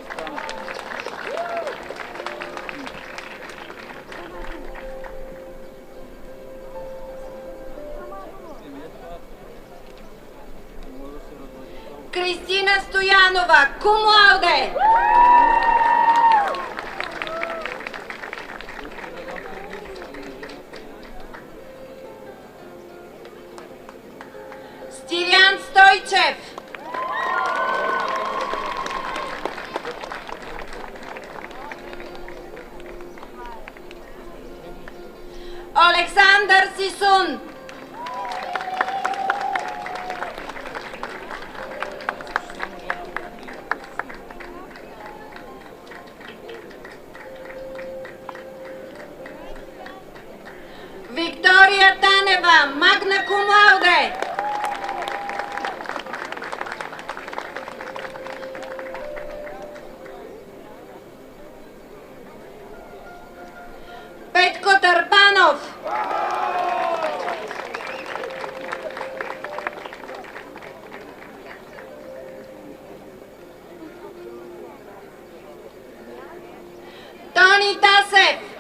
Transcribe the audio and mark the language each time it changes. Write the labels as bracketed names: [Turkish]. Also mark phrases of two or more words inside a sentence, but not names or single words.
[Bulgarian] Кристина Стоянова, [Latin] cum laude. [Bulgarian] Стилян Стойчев. Александър Сисун. Виктория Танева, [Latin] magna cum laude. [Bulgarian] Петко Търпанов. Тони Тасев.